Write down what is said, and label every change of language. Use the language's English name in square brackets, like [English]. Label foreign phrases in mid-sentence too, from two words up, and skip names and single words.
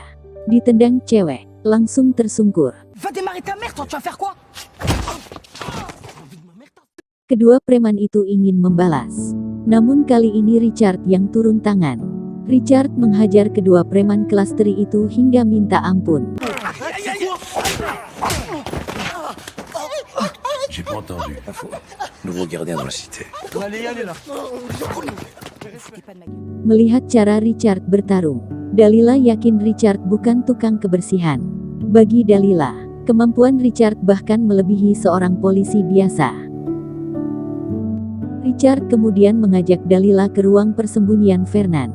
[Indonesian] Ditendang cewek, langsung tersungkur. Kedua preman itu ingin membalas. Namun kali ini Richard yang turun tangan. Richard menghajar kedua preman klasteri itu hingga minta ampun. [French] J'ai pas entendu. Nouveau gardien dans la cité. [Indonesian] Melihat cara Richard bertarung, Dalila yakin Richard bukan tukang kebersihan. Bagi Dalila, kemampuan Richard bahkan melebihi seorang polisi biasa. Richard kemudian mengajak Dalila ke ruang persembunyian Fernand.